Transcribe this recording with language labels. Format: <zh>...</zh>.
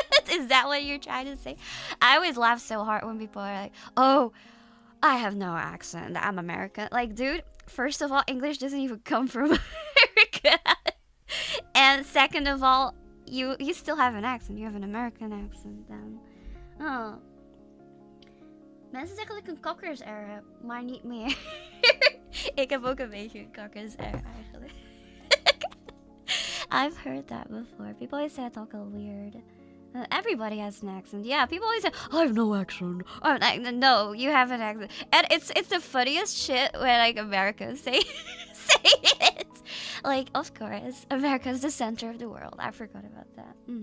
<en>Is that what you're trying to say? I always laugh so hard when people are like, oh, I have no accent. I'm American. Like, dude, first of all, English doesn't even come from America. And second of all, you still have an accent. You have an American accent then. Oh.</en> <nl>Mensen zeggen dat ik een kakkersair heb, maar niet meer. Ik heb ook een beetje een kakkersair eigenlijk.</nl> <en>I've heard that before. People always say I talk all weird. Everybody has an accent. Yeah, people always say, I have no accent. I'm like, no, you have an accent. And it's the funniest shit when, like, Americans say it. Like, of course, America's the center of the world. I forgot about that.</en>